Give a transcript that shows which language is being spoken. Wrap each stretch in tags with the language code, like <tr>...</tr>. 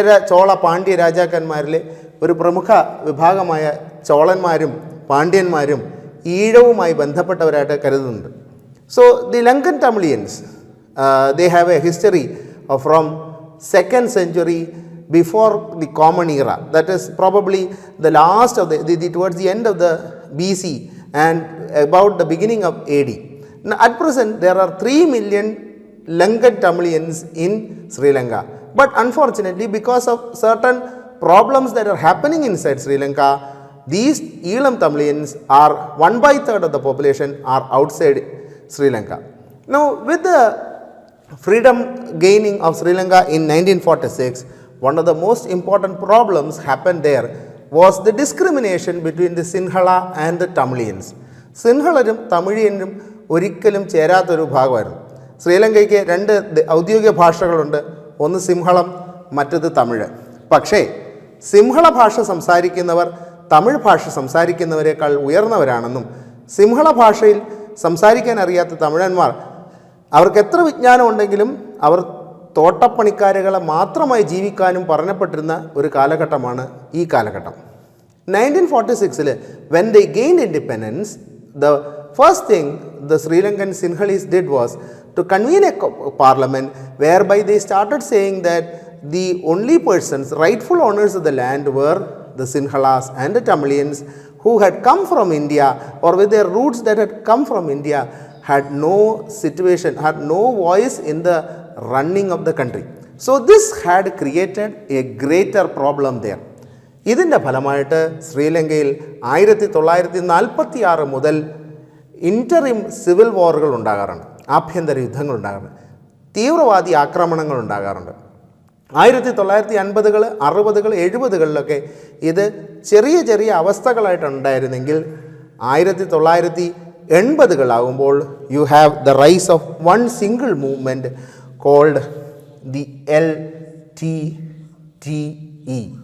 <ml>ചോള പാണ്ഡ്യ രാജാക്കന്മാരിലെ ഒരു പ്രമുഖ വിഭാഗമായ ചോളന്മാരും പാണ്ഡ്യന്മാരും ഈഴവുമായി ബന്ധപ്പെട്ടവരായിട്ട് കരുതുന്നുണ്ട്.</ml> <en>So the Lankan Tamilians they have a history from 2nd century before the common era, that is probably the last of towards the end of the BC and about the beginning of AD. Now, at present there are 3 million Lankan Tamilians in Sri Lanka, but unfortunately because of certain problems that are happening inside Sri Lanka, these Elam Tamilians are 1/3 of the population are outside Sri Lanka. Now with the freedom gaining of Sri Lanka in 1946, one of the most important problems happened there was the discrimination between the Sinhala and the Tamilians.</en> <ml>സിൻഹളരും തമിഴിയനും ഒരിക്കലും ചേരാത്തൊരു ഭാഗമായിരുന്നു. ശ്രീലങ്കയ്ക്ക് 2 ഔദ്യോഗിക ഭാഷകളുണ്ട്, ഒന്ന് സിംഹളം, മറ്റത് തമിഴ്. പക്ഷേ സിംഹള ഭാഷ സംസാരിക്കുന്നവർ തമിഴ് ഭാഷ സംസാരിക്കുന്നവരെക്കാൾ ഉയർന്നവരാണെന്നും സിംഹള ഭാഷയിൽ സംസാരിക്കാൻ അറിയാത്ത തമിഴന്മാർ അവർക്ക് എത്ര വിജ്ഞാനമുണ്ടെങ്കിലും അവർ തോട്ടപ്പണിക്കാരുകളെ മാത്രമായി ജീവിക്കാനും പറഞ്ഞപ്പെട്ടിരുന്ന ഒരു കാലഘട്ടമാണ് ഈ കാലഘട്ടം.</ml> <en>1946 when they gained independence, the first thing the Sri Lankan Sinhalese did was to convene a parliament whereby they started saying that the only persons, rightful owners of the land were the Sinhalas and the Tamilians who had come from India or with their roots that had come from India had no situation, had no voice in the running of the country. So this had created a greater problem there.</en> <ml>ഇതിൻ്റെ ഫലമായിട്ട് ശ്രീലങ്കയിൽ 1946 മുതൽ interim civil വാറുകൾ ഉണ്ടാകാറുണ്ട്, ആഭ്യന്തര യുദ്ധങ്ങൾ ഉണ്ടാകാറുണ്ട്, തീവ്രവാദി ആക്രമണങ്ങൾ ഉണ്ടാകാറുണ്ട്. 1950-കൾ 60-കൾ 70-കളിലൊക്കെ ഇത് ചെറിയ ചെറിയ അവസ്ഥകളായിട്ടുണ്ടായിരുന്നെങ്കിൽ 1980-കളാകുമ്പോൾ</ml> <en>you have the rise of one single movement called the LTTE,</en>